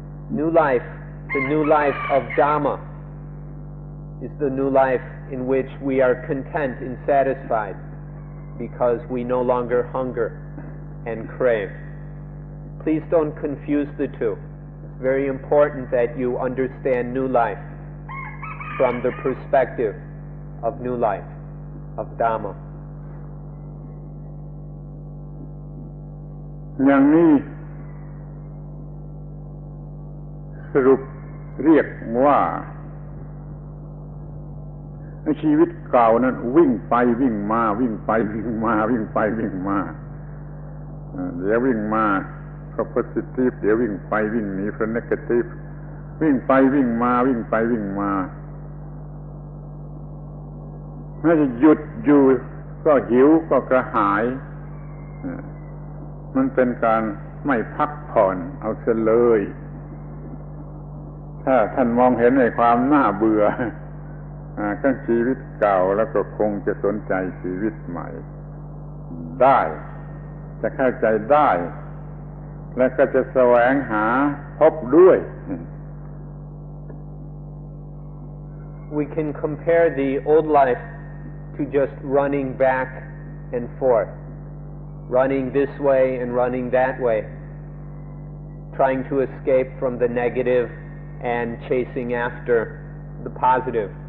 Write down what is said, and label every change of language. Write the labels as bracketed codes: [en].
[en] New life, the new life of Dhamma, is the new life in which we are content and satisfied because we no longer hunger and crave. Please don't confuse the two. It's very important that you understand new life from the perspective of new life, of Dhamma. [th] อย่างนี้สรุปเรียกว่าชีวิตเก่านั้นวิ่งไปวิ่งมาวิ่งไปวิ่งมาวิ่งไปวิ่งมาเดี๋ยววิ่งมาเพราะ positive เดี๋ยววิ่งไปวิ่งหนีเพราะ negative วิ่งไปวิ่งมาวิ่งไปวิ่งมา ไม่จะหยุดอยู่ก็หิวก็กระหายมันเป็นการไม่พักผ่อนเอาเสียเลยถ้าท่านมองเห็นในความน่าเบื่อของชีวิตเก่าแล้วก็คงจะสนใจชีวิตใหม่ได้จะเข้าใจได้และก็จะแสวงหาพบด้วย [en] We can compare the old life to just running back and forth, running this way and running that way, trying to escape from the negative and chasing after the positive.